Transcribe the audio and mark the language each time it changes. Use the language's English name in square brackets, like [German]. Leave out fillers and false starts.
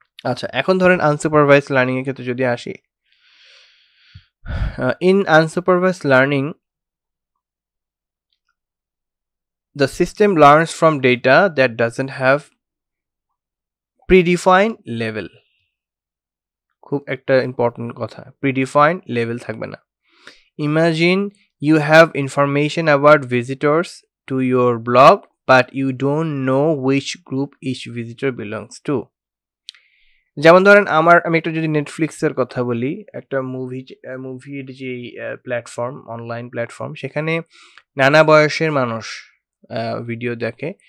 [Bangla] আচ্ছা, এখন ধরেন আনসুপারভাইজ লার্নিং এর ক্ষেত্রে যদি আসি, [English] In unsupervised learning the system learns from data that doesn't have predefined level. [Bangla] খুব একটা ইম্পর্টেন্ট কথা, predefined level থাকবে না। Imagine [English] You have information about visitors to your blog, but you don't know which group each visitor belongs to. [Bangla] যেমন ধরেন আমি একটা যদি নেটফ্লিক্সের কথা বলি, একটা মুভির যে প্ল্যাটফর্ম, অনলাইন প্ল্যাটফর্ম, সেখানে নানা বয়সের মানুষ ভিডিও দেখে।